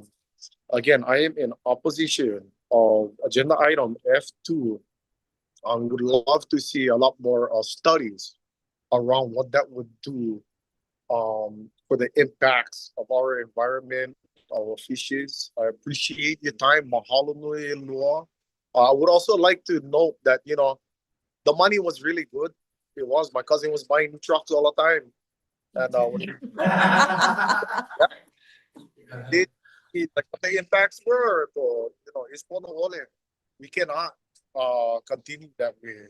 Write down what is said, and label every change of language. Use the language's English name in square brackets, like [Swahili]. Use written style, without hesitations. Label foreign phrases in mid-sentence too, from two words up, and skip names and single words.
[English] Again, I am in opposition of agenda item F2. I would love to see a lot more studies around what that would do for the impacts of our environment, our fishes. I appreciate your time. [Hawaiian] Mahalo nui loa. [English] I would also like to note that, the money was really good. It was. My cousin was buying new trucks all the time. And like what the impacts were, it's we cannot continue that way.